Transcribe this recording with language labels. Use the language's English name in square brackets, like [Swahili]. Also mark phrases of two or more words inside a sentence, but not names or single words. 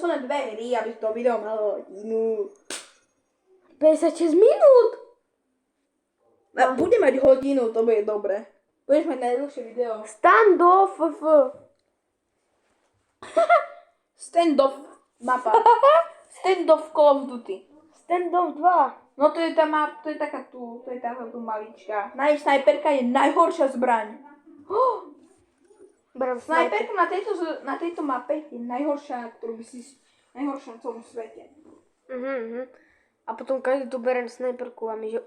[Slovak] posledné 2 hry, aby to video malo hodinu. 56 minút. A bude mať hodinu, to bude dobre. Budeš mať najdlhšie video. Standoff. Standoff mapa. Standoff Call of Duty. Standoff 2. No to je tá map, to je taká tu, to je taká tu malička. Snajperka je najhoršia zbraň. Berem sniper. Snajperka na tejto mape je najhoršia, ktorú by si... Najhoršia na celom svete. A potom každý tu berem sniperku a my že